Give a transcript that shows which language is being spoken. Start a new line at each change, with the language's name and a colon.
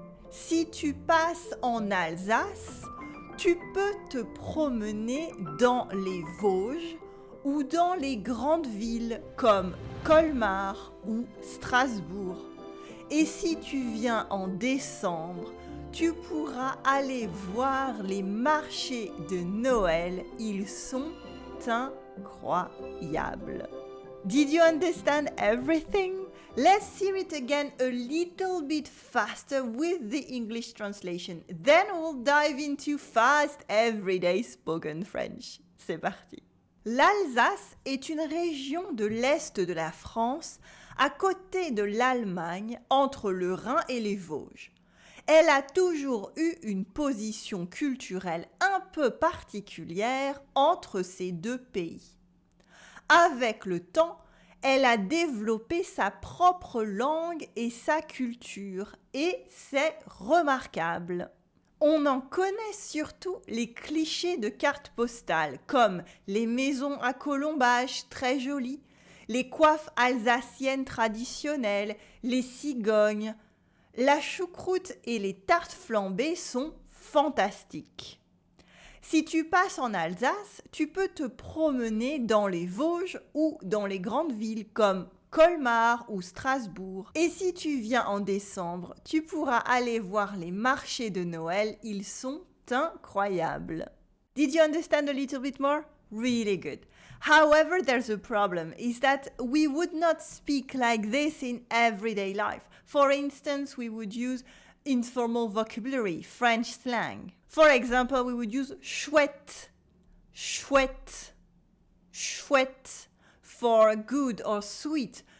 French: Si tu passes en Alsace, tu peux te promener dans les Vosges ou dans les grandes villes comme Colmar ou Strasbourg. Et si tu viens en décembre, tu pourras aller voir les marchés de Noël. Ils sont incroyables.
English: Did you understand everything? Let's hear it again a little bit faster with the English translation. Then we'll dive into fast everyday spoken French.
French: C'est parti. L'Alsace est une région de l'Est de la France, à côté de l'Allemagne, entre le Rhin et les Vosges. Elle a toujours eu une position culturelle un peu particulière entre ces deux pays. Avec le temps, elle a développé sa propre langue et sa culture, et c'est remarquable. On en connaît surtout les clichés de cartes postales, comme les maisons à colombages très jolies, les coiffes alsaciennes traditionnelles, les cigognes. La choucroute et les tartes flambées sont fantastiques. Si tu passes en Alsace, tu peux te promener dans les Vosges ou dans les grandes villes comme Colmar ou Strasbourg. Et si tu viens en décembre, tu pourras aller voir les marchés de Noël. Ils sont incroyables.
English: Did you understand a little bit more? Really good. However, there's a problem, is that we would not speak like this in everyday life. For instance, we would use informal vocabulary, French slang. For example, we would use chouette, chouette, chouette for good or sweet.